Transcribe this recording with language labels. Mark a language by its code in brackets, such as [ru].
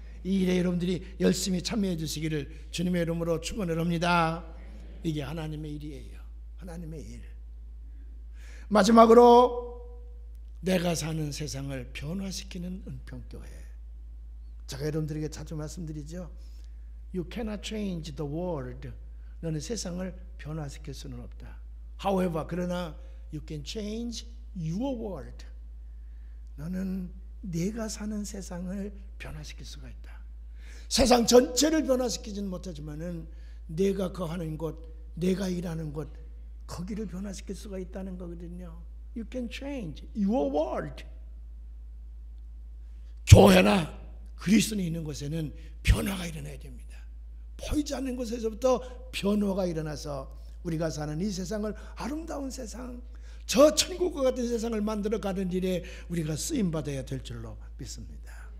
[ko] 이 일에 여러분들이 열심히 참여해 주시기를 주님의 이름으로 축원을 합니다. 이게 하나님의 일이에요. 하나님의 일. 마지막으로 내가 사는 세상을 변화시키는 은평교회. 제가 여러분들에게 자주 말씀드리죠. [en] You cannot change the world. [ko] 너는 세상을 변화시킬 수는 없다. [en] However, [ko] 그러나 [en] you can change your world. [ko] 너는 내가 사는 세상을 변화시킬 수가 있다. 세상 전체를 변화시키지는 못하지만은 내가 거하는 곳, 내가 일하는 곳, 거기를 변화시킬 수가 있다는 거거든요. [en] You can change your world. [ko] 교회나 그리스도인이 있는 곳에는 변화가 일어나야 됩니다. 보이지 않는 곳에서부터 변화가 일어나서 우리가 사는 이 세상을 아름다운 세상, 저 천국과 같은 세상을 만들어가는 일에 우리가 쓰임받아야 될 줄로 믿습니다.